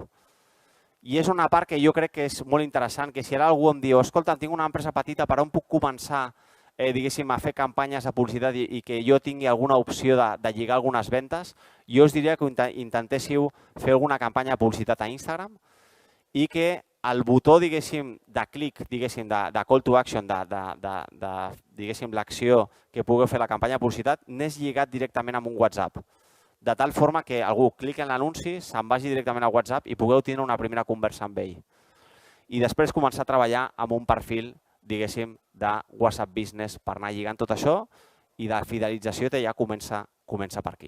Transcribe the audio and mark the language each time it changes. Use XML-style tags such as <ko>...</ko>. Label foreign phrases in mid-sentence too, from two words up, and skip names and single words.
<ca>I és una part que jo crec que és molt interessant, que si ara algú em diu, escolta, tinc una empresa petita, per on puc començar diguéssim, a fer campanyes de publicitat i que jo tingui alguna opció de lligar algunes ventes, jo us diria que intentéssiu fer alguna campanya de publicitat a Instagram i que el botó, diguéssim, de clic, diguéssim, de</ca> <en>call to action,</en> <ca>diguéssim, l'acció que pugueu fer la campanya de publicitat, n'és lligat directament amb un WhatsApp. De tal forma que algú cliqui en l'anunci, se'n vagi directament a WhatsApp i pugueu tenir una primera conversa amb ell. I després començar a treballar amb un perfil, diguéssim, de WhatsApp Business per anar lligant tot això i de fidelització ja comença per aquí.</ca>